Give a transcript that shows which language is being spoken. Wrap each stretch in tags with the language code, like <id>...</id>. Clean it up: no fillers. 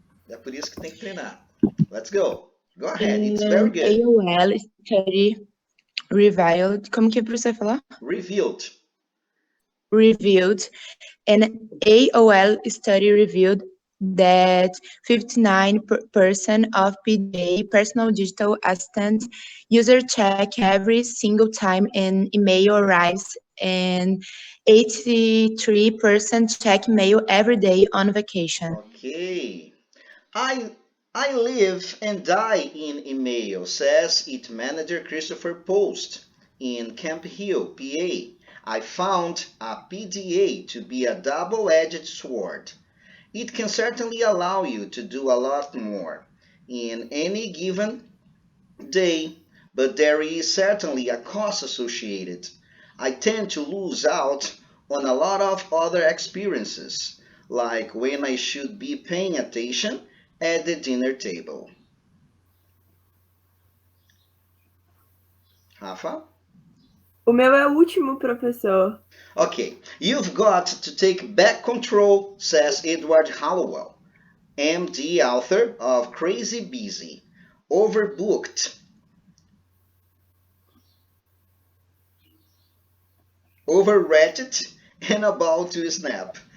<pt>É por isso que tem que treinar.</pt> <en>Let's go. Go ahead. It's very good. AOL study revealed.</en> <pt>Como que é pra você falar?</pt> <en>Revealed. An AOL study revealed that 59% of PDA, personal digital assistant, users check every single time an email arrives, and 83% check mail every day on vacation. Okay. I live and die in email, says its manager Christopher Post in Camp Hill, PA. I found a PDA to be a double-edged sword. It can certainly allow you to do a lot more in any given day, but there is certainly a cost associated. I tend to lose out on a lot of other experiences, like when I should be paying attention at the dinner table. Rafa?</en> <pt>O meu é o último, professor.</pt> <en>Okay, you've got to take back control, says Edward Hallowell, MD, author of Crazy Busy, Overbooked, Overrated, and About to Snap.</en>